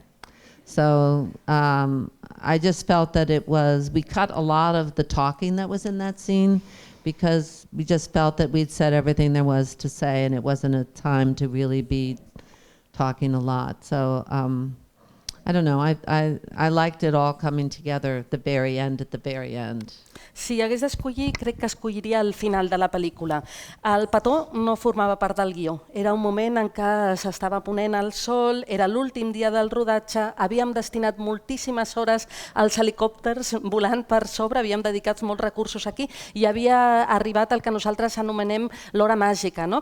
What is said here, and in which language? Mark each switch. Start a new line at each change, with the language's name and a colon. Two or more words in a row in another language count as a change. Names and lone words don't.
English: So I just felt that we cut a lot of the talking that was in that scene because we just felt that we'd said everything there was to say and it wasn't a time to really be talking a lot. So I don't know, I liked it all coming together at the very end.
Catalan: Si hagués d'escollir, crec que escolliria el final de la pel·lícula. El petó no formava part del guió. Era un moment en què s'estava ponent el sol, era l'últim dia del rodatge, havíem destinat moltíssimes hores als helicòpters volant per sobre, havíem dedicat molts recursos aquí i havia arribat el que nosaltres anomenem l'hora màgica, no?